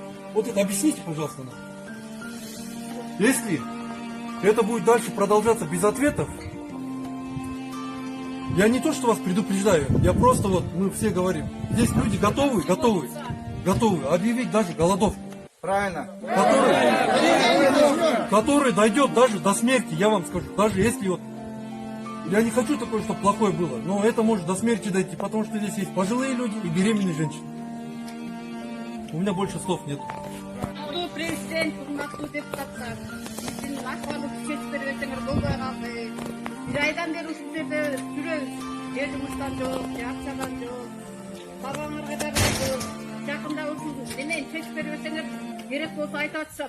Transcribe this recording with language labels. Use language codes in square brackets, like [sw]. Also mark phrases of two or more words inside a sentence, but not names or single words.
[ru] Вот это объясните, пожалуйста, нам. Если это будет дальше продолжаться без ответов, я не то, что вас предупреждаю, я просто мы все говорим, здесь люди готовы объявить даже голодовку. Правильно. Который дойдет даже до смерти, я вам скажу. Даже если я не хочу такое, чтобы плохое было, но это может до смерти дойти, потому что здесь есть пожилые люди и беременные женщины. У меня больше слов нет. [ky] Президент, урматтуу депутаттар, биздин акыбарды күчөтүп бербесеңер болбой калды. Бир айдан бери ушул жерде жүрөбүз. Жумуштан жок, акчадан жок. Бабаңарга да жок. Жакында ушул менен чечип бербесеңер керек болсо айтып атышат.